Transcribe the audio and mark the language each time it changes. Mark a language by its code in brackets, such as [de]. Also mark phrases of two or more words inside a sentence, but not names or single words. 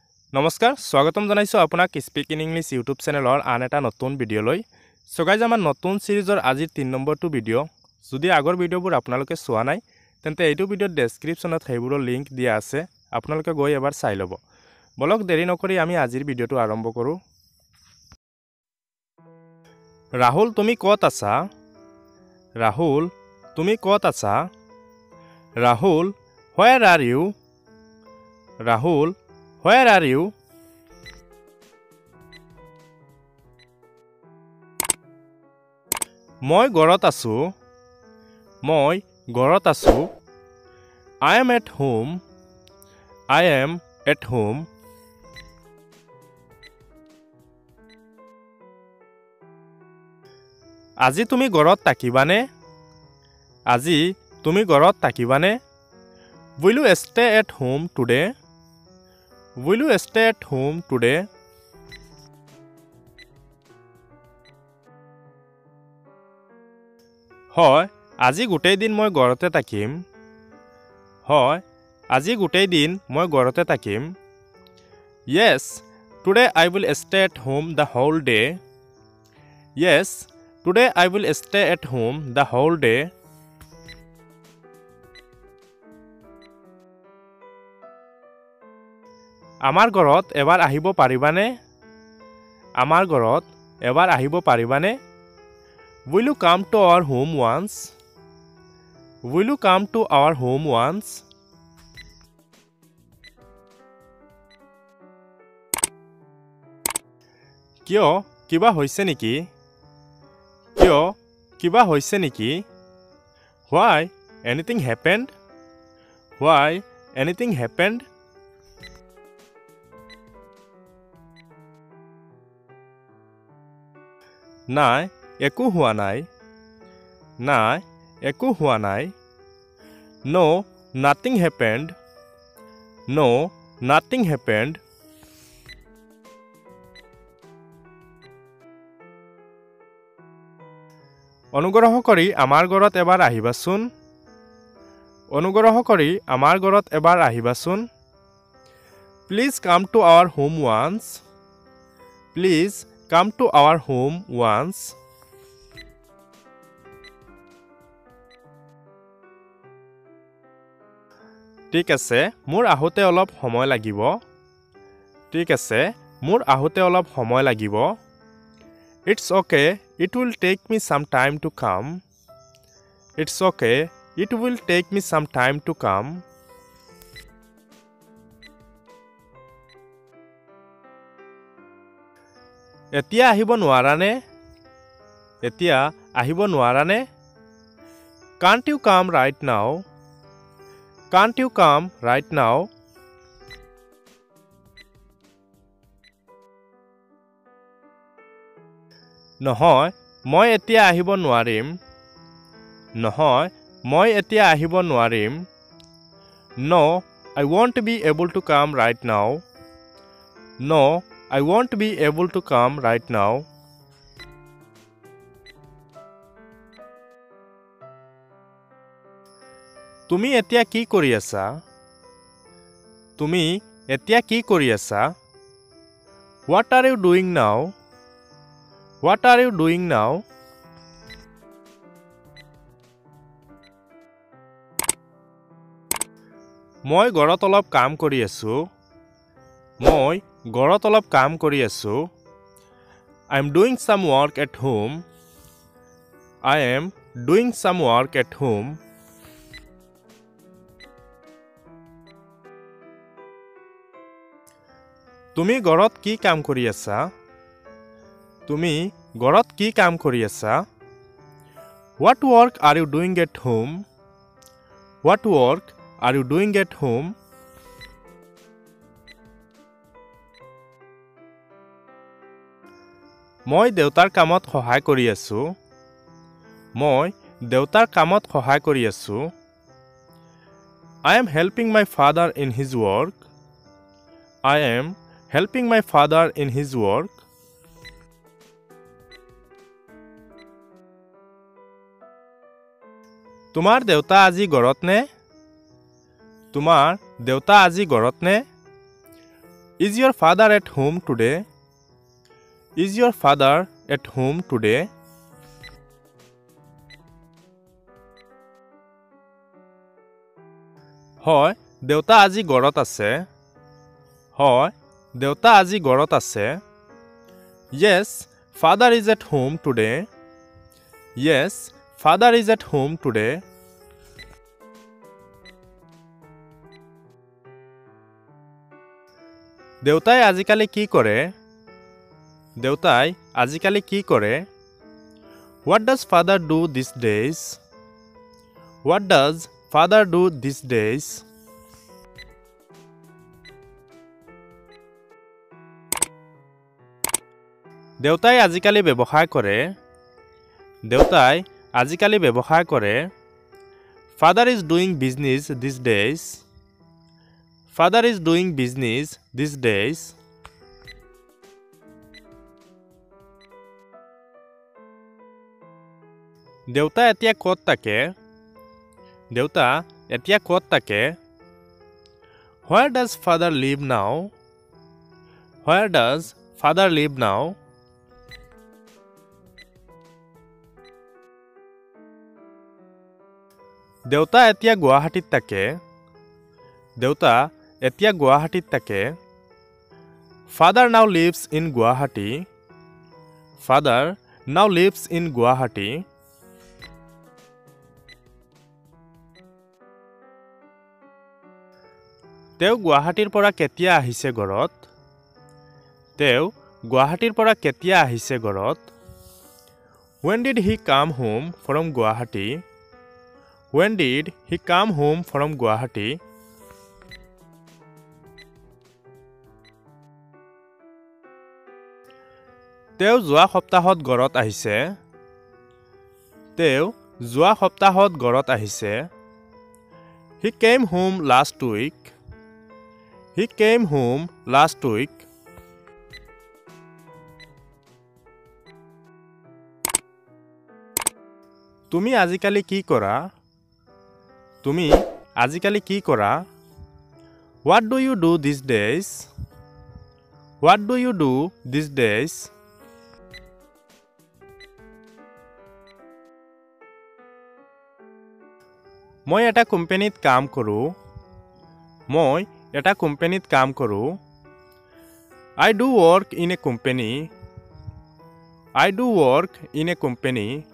[as] নমস্কাৰ স্বাগতম জনাইছো আপোনাক স্পিক ইন ইংলিশ ইউটিউব চেনেলৰ আন এটা নতুন ভিডিঅ'লৈ [en] so guys [as] আমাৰ নতুন সিৰিজৰ আজি 3 নম্বৰটো ভিডিঅ' যদি আগৰ ভিডিঅ'বোৰ আপোনালোকে চোৱা নাই তেন্তে এইটো ভিডিঅ'ৰ ডেসক্ৰিপচনত সেইবোৰৰ লিংক দিয়া আছে আপোনালোকে গৈ এবাৰ চাই ল'ব বলক দেৰি নকৰি আমি আজিৰ ভিডিঅ'টো আৰম্ভ কৰো ৰাহুল তুমি ক'ত আছা ৰাহুল তুমি ক'ত আছা ৰাহুল [en] where are you [as] ৰাহুল [en] where are you [as] মই ঘৰত আছো মই ঘৰত আছো [en] I am at home I am at home [as] আজি তুমি ঘৰত থাকিবানে আজি তুমি ঘৰত থাকিবানে [en] Will you stay at home today Will you stay at home today [as] হয় আজি গোটেই দিন মই ঘৰতে থাকিম হয় আজি গোটেই দিন মই ঘৰতে থাকিম [en] Yes today I will stay at home the whole day Yes today I will stay at home the whole day [as] আমাৰ ঘৰত এবাৰ আহিব পাৰিবানে আমাৰ ঘৰত এবাৰ আহিব পাৰিবানে [en] Will you come to our home once Will you come to our home once [as] কিয় কিবা হৈছে নেকি কিয় কিবা হৈছে নেকি [en] Why anything happened Why anything happened [as] নাই একো হোৱা নাই নাই একো হোৱা নাই [en] No nothing happened No nothing happened [as] অনুগ্ৰহ কৰি আমাৰ ঘৰত এবাৰ আহিবাচোন অনুগ্ৰহ কৰি আমাৰ ঘৰত এবাৰ আহিবাচোন [en] Please come to our home once Please come to our home once [as] ঠিক আছে মোৰ আহোতে অলপ সময় লাগিব ঠিক আছে মোৰ আহোতে অলপ সময় লাগিব [en] It's okay it will take me some time to come It's okay it will take me some time to come [as] এতিয়া আহিব নোৱাৰানে এতিয়া আহিব নোৱাৰানে [en] Can't you come right now Can't you come right now [as] নহয় মই এতিয়া আহিব নোৱাৰিম নহয় মই এতিয়া আহিব নোৱাৰিম [en] No I won't be able to come right now No I won't be able to come right now [as] তুমি এতিয়া কি কৰি আছা তুমি এতিয়া কি কৰি আছা [en] What are you doing now What are you doing now [as] মই ঘৰত অলপ কাম কৰি আছো মই ঘৰত অলপ কাম কৰি আছো [en] I am doing some work at home I am doing some work at home [as] তুমি ঘৰত কি কাম কৰি আছা তুমি ঘৰত কি কাম কৰি আছা [en] What work are you doing at home What work are you doing at home [as] মই দেউতাৰ কামত সহায় কৰি আছো মই দেউতাৰ কামত সহায় কৰি আছো [en] I am helping my father in his work I am helping my father in his work [as] তোমাৰ দেউতা আজি ঘৰত নে তোমাৰ দেউতা আজি ঘৰত নে [en] Is your father at home today? Is your father at home today? [as] হয় দেউতা আজি ঘৰত আছে হয় দেউতা আজি ঘৰত আছে [en] Yes father is at home today Yes father is at home today [as] দেউতাই আজিকালি কি কৰে দেউতাই আজিকালি কি কৰে [en] What does father do these days What does father do these days [as] দেউতাই আজিকালি ব্যৱসায় কৰে দেউতাই আজিকালি ব্যৱসায় কৰে [en] Father is doing business these days Father is doing business these days [as] দেউতা এতিয়া ক'ত থাকে দেউতা এতিয়া ক'ত থাকে [en] Where does father live now Where does father live now [as] দেউতা এতিয়া গুৱাহাটীত থাকে দেউতা এতিয়া গুৱাহাটীত থাকে [en] Father now lives in Guwahati Father now lives in Guwahati [as] তেওঁ গুৱাহাটীৰ পৰা কেতিয়া আহিছে ঘৰত তেওঁ গুৱাহাটীৰ পৰা কেতিয়া আহিছে ঘৰত [en] When did he come home from Guwahati When did he come home from Guwahati [as] তেওঁ যোৱা সপ্তাহত ঘৰত আহিছে তেওঁ যোৱা সপ্তাহত ঘৰত আহিছে [en] He came home last week He came home last week [as] তুমি আজিকালি কি কৰা তুমি আজিকালি কি কৰা [en] What do you do these days What do you do these days [as] মই এটা কোম্পানীত কাম কৰোঁ মই এটা কোম্পানীত কাম কৰোঁ [en] I do work in a company I do work in a company